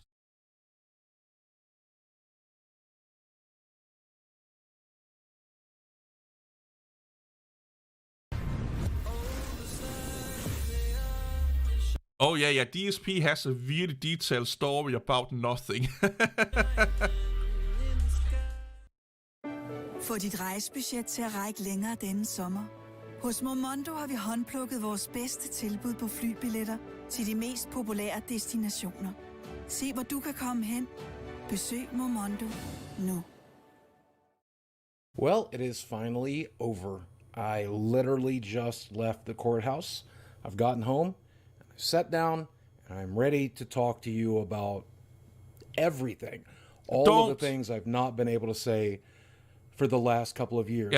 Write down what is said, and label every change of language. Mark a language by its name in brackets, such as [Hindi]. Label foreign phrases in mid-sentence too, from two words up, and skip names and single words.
[English] Oh yeah, DSP has a really detailed story about nothing. [Danish] Få dit rejsebudget til at række længere denne sommer. Hos Momondo har vi håndplukket vores bedste tilbud på flybilletter til de mest populære destinationer. Se hvor du kan komme hen. Besøg Momondo nu. [English] Well, it is finally over. I literally just left the courthouse. I've gotten home. Sat down, and I'm ready to talk to you about everything. All of the things I've not been able to say for the last couple of years.